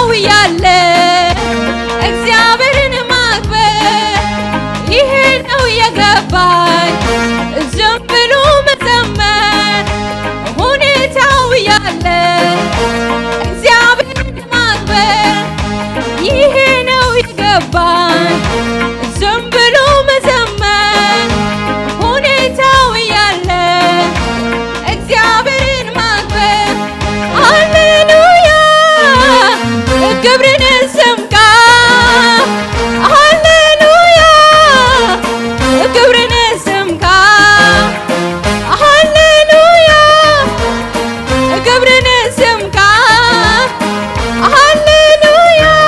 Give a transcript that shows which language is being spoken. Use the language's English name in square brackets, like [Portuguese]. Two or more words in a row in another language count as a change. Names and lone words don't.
[Amharic] ያለ እግዚአብሔርን ማክበር ይሄ ነው የገባኝ ዝም ብሎ መዘመር ሁኔታው ያለ እግዚአብሔርን ማክበር ይሄ ነው የገባኝ ዝም ብሎ መዘመር ሁኔታው ያለ እግዚአብሔርን ማክበር ሃሌሉያ [Tigrinya] ክብርን ስምካ ሃሌሉያ ክብርን ስምካ ሃሌሉያ ክብርን ስምካ ሃሌሉያ